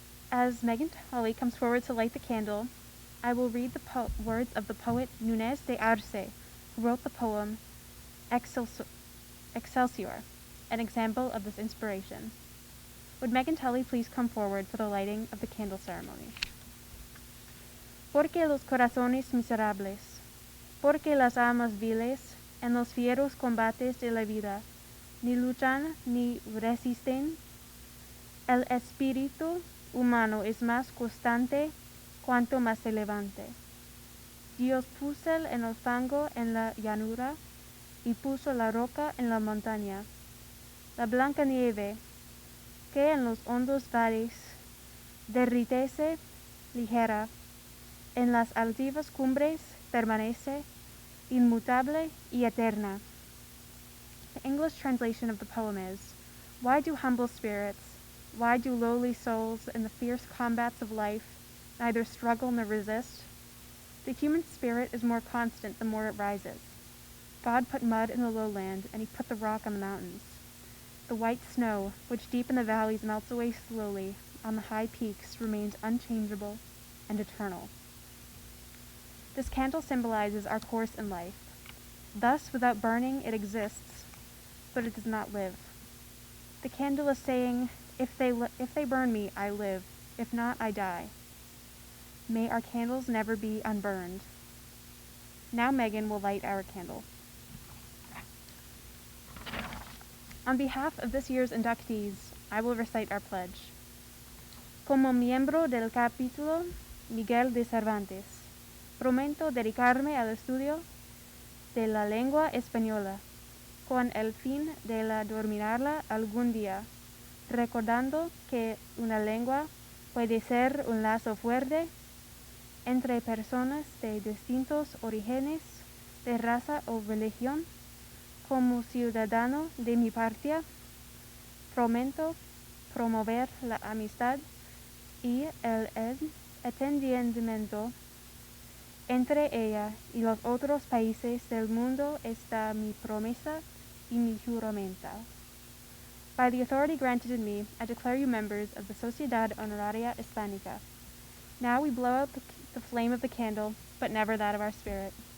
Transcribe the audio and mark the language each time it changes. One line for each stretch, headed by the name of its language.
English: As Megan Tully comes forward to light the candle, I will read the words of the poet Nunez de Arce, who wrote the poem Excelsior, an example of this inspiration. Would Megan Tully please come forward for the lighting of the candle ceremony?
Spanish: Porque los corazones miserables, porque las almas viles en los fieros combates de la vida, ni luchan ni resisten, el espíritu humano es más constante cuanto más se levante. Dios puso en el fango en la llanura y puso la roca en la montaña. La blanca nieve que en los hondos valles derritece ligera, en las altivas cumbres permanece inmutable y eterna.
English: The English translation of the poem is, why do humble spirits, why do lowly souls in the fierce combats of life neither struggle nor resist? The human spirit is more constant the more it rises. God put mud in the lowland, and he put the rock on the mountains. The white snow, which deep in the valleys melts away slowly, on the high peaks remains unchangeable and eternal. This candle symbolizes our course in life. Thus, without burning, it exists, but it does not live. The candle is saying, if they burn me, I live. If not, I die. May our candles never be unburned. Now Megan will light our candle. On behalf of this year's inductees, I will recite our pledge.
Spanish: Como miembro del capítulo Miguel de Cervantes, prometo dedicarme al estudio de la lengua española, con el fin de la dominarla algún día, recordando que una lengua puede ser un lazo fuerte entre personas de distintos orígenes, de raza o religión. Como ciudadano de mi patria, prometo promover la amistad y el entendimiento entre ella y los otros países del mundo. Está mi promesa y mi juramento.
English: By the authority granted in me, I declare you members of the Sociedad Honoraria Hispánica. Now we blow out the flame of the candle, but never that of our spirit.